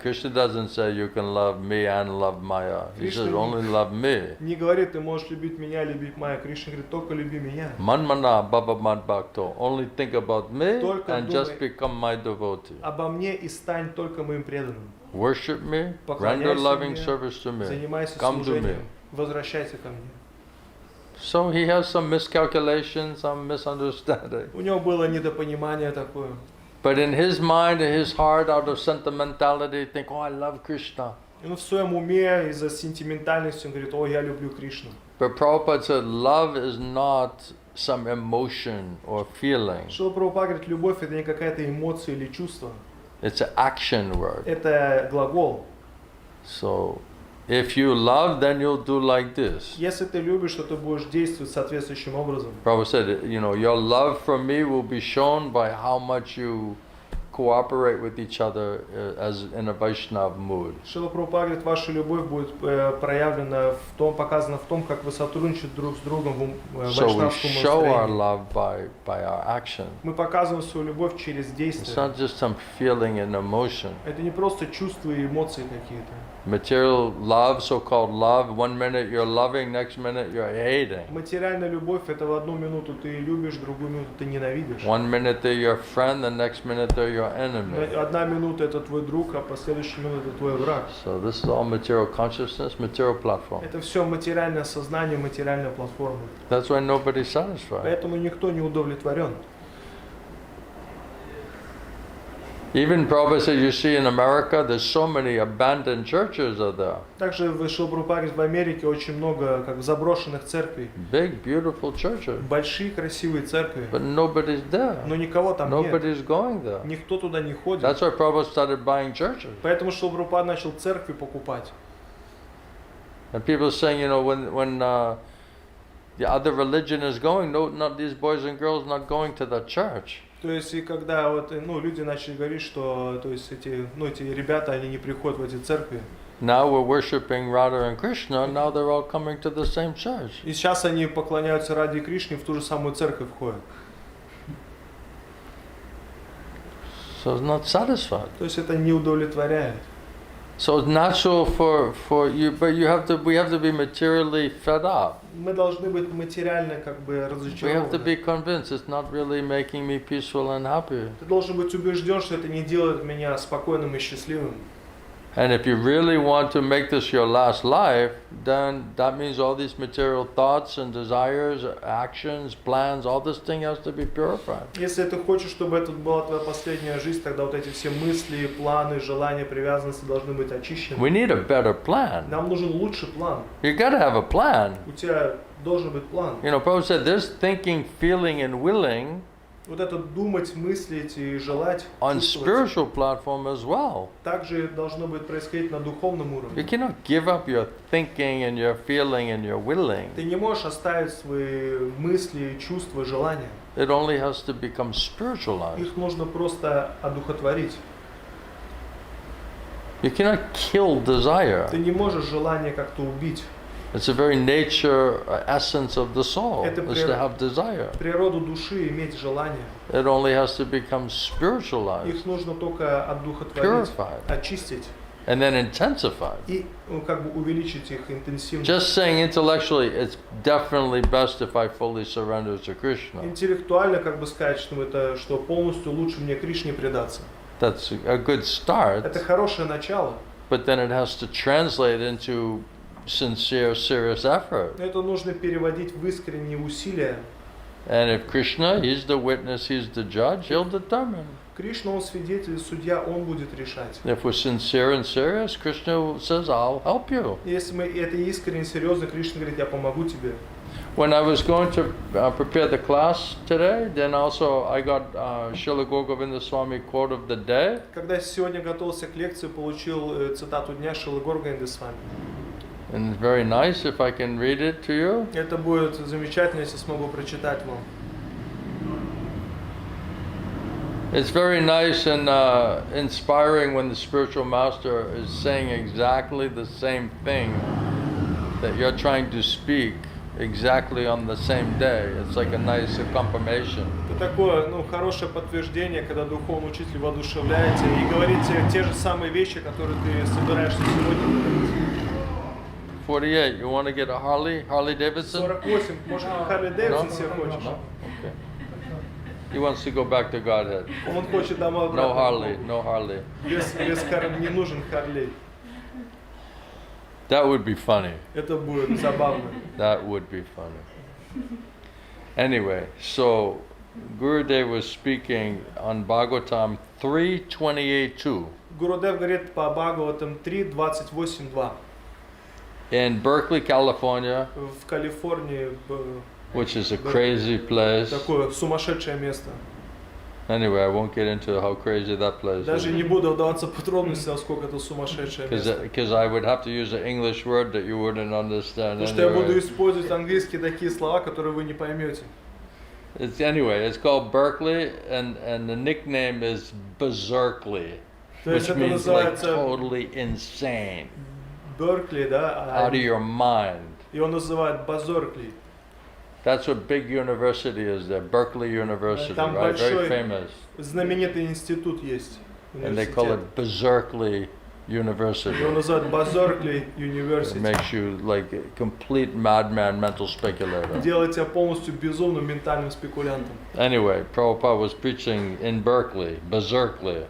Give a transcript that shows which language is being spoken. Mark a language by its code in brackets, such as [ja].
[en] Krishna doesn't say you can love me and love Maya. He says, Krishna- only love me. [ru] Не говорит, ты можешь любить меня, любить Майю. Кришна говорит, только люби меня. [sa] Manmana Baba Mad Bhakto. [en] Only think about me [ru] Только [en] and just [ru] думай. [en] become my devotee. [ru] Обо мне и стань только моим преданным. [en] Worship me, render [ru] Поклоняйся [en] loving [ru] мне, [en] service to me. [ru] занимайся [en] Come to me. [ru] служением, возвращайся ко мне. [en] So he has some miscalculations, some misunderstanding. [ru] У него было недопонимание такое. [en] But in his mind, in his heart, out of sentimentality, think, oh, I love Krishna. [ru] И в своем уме из-за сентиментальности он говорит, о, я люблю Кришну. [en] But Prabhupada said, love is not some emotion or feeling. [ru] Шрила Прабхупада говорит, любовь это не какая-то эмоция или чувство. [en] It's an action word. [ru] Это глагол. [en] So, if you love, then you'll do like this. [ru] Если ты любишь, то ты будешь действовать соответствующим образом. [en] Prabhupada said, your love for me will be shown by how much you cooperate with each other as in a Vaishnava mood. [ru] Шрила Прабхупада говорит, ваша любовь будет проявлена в том, показана в том, как вы сотрудничаете друг с другом в [en] So we [ru] вайшнавском [en] show our [ru] настроении. [en] love by our action. [ru] Мы показываем свою любовь через [en] It's [ru] действия. [en] not just some feeling and emotion. [ru] Это не просто чувства и эмоции какие-то. [en] Material love, so-called love, 1 minute you're loving, next minute you're hating. [ru] Материальная любовь — это в одну минуту ты любишь, другую минуту ты ненавидишь. [en] 1 minute they're your friend, the next minute they're your enemy. [ru] Одна минута — это твой друг, а последующая минута — это твой враг. [en] So this is all material consciousness, material platform. [ru] Это все материальное сознание, материальная платформа. [en] That's why nobody's satisfied. [ru] Поэтому никто не удовлетворен. [en] Even Prabhupada said, you see in America, there's so many abandoned churches are there. [ru] Также в Шрила Прабхупада в Америке очень много как заброшенных церквей. [en] Big, beautiful churches. [ru] Большие красивые церкви. [en] But nobody's there. [ru] Но никого там нет. [en] Nobody's going there. [ru] Никто туда не ходит. [en] That's why Prabhupada started buying churches. [ru] Поэтому Шрила Прабхупада начал церкви покупать. [en] And people are saying, you know, when the other religion is going, no, not these boys and girls not going to the church. [ru] То есть и когда вот, люди начали говорить, что то есть эти ребята, они не приходят в эти церкви. [en] Now we're worshiping Radha and Krishna, now they're all coming to the same church. [ru] И сейчас они поклоняются Раде и Кришне, в ту же самую церковь ходят. [en] So it's not satisfied. [ru] То есть это не удовлетворяет. [en] So it's natural for you, but we have to be materially fed up. [ru] Мы должны быть материально как бы [en] We have to be [ru] разочарованы. [en] convinced it's not really making me peaceful and happy. [ru] Ты должен быть убежден, что это не делает меня спокойным и счастливым. [en] And if you really want to make this your last life, then that means all these material thoughts and desires, actions, plans, all this thing has to be purified. [ru] Если ты хочешь, чтобы это была твоя последняя жизнь, тогда вот эти все мысли, планы, желания, привязанности должны быть очищены. [en] We need a better plan. [ru] Нам нужен лучший план. [en] You got to have a plan. [ru] У тебя должен быть план. [en] You know, Prabhupada said there's thinking, feeling, and willing [ru] Вот это думать, мыслить и желать, [en] on [ru] чувствовать, [en] spiritual platform as well. [ru] также должно быть происходить на духовном [en] You [ru] уровне. [en] cannot give up your thinking and your feeling and your willing. [ru] Ты не можешь оставить свои мысли, чувства, желания. [en] It only has to become spiritualized. [ru] Их нужно просто одухотворить. [en] You cannot kill desire. [ru] Ты не можешь желание как-то убить. [en] It's the very nature, essence of the soul, [ru] Это [en] is to have desire. [ru] Природу души иметь желание. [en] It only has to become spiritualized [ru] Их нужно только одухотворить, [en] Purified. [ru] очистить [en] and then intensified. [ru] и как бы увеличить их интенсивность. [en] Just saying intellectually, it's definitely best if I fully surrender to Krishna. [ru] Интеллектуально как бы сказать, что это что полностью лучше мне Кришне предаться. [en] That's a good start, [ru] Это хорошее начало. [en] but then it has to translate into sincere, serious effort. [ru] Но это нужно переводить в искренние усилия. [en] And if Krishna, he's the witness, he's the judge, he'll determine. [ru] Кришна, он свидетель, судья, он будет решать. [en] If we're sincere and serious, Krishna says, I'll help you. [ru] Если мы это искренне, серьезно, Кришна говорит, я помогу тебе. [en] When I was going to prepare the class today, then also I got Srila Govinda Swami quote of the day. [ru] Когда я сегодня готовился к лекции, получил цитату дня Шрилы Говинды Свами. [en] And it's very nice if I can read it to you. [ru] Это будет замечательно, если смогу прочитать вам. [en] It's very nice and inspiring when the spiritual master is saying exactly the same thing that you're trying to speak exactly on the same day. It's like a nice confirmation. [ru] Это такое, хорошее подтверждение, когда духовный учитель воодушевляет тебя и говорит тебе те же самые вещи, которые ты собираешься сегодня говорить. [en] 48, you want to get a Harley Davidson? [ru] 48, может, Харли Дэвидсон себе хочешь? [en] Okay. He wants to go back to Godhead. [ru] Он хочет домой [en] No [ru] обратно. [en] No Harley. [ru] Без не нужен Харлей. [en] That would be funny. [ru] Это будет забавно. [en] That would be funny. Anyway, so Gurudev was speaking on Bhagavatam 3:28-2. [ru] Гурудев говорит по Бхагаватам 3:28-2. [en] In Berkeley, California, [ru] В Калифорнии [en] which is a crazy place. [ru] такое сумасшедшее место. [en] Anyway, I won't get into how crazy that place [ru] Даже [en] is. [ru] не буду вдаваться в подробности, насколько это сумасшедшее место. [en] Because I would have to use an English word that you wouldn't understand. [ru] Потому что я буду [en] Anyway. [ru] использовать английские такие слова, которые вы не поймете. [en] It's called Berkeley, and the nickname is berserkly, [ru] То есть [en] which [ru] это [en] means like [ru] называется [en] totally insane, [ru] Беркли, да, [en] out of your mind. [ru] его называют Базоркли. [en] That's what big university is there, Berkeley University, Там right? Very famous. [ru] знаменитый институт есть. [en] And they call it Berserkly University. [ru] Его называют Базоркли [en] It University. makes you like a complete madman, mental speculator. [ru] Делает тебя полностью безумным ментальным спекулянтом. [en] Anyway, Prabhupada was preaching in Berkeley, Berserkly.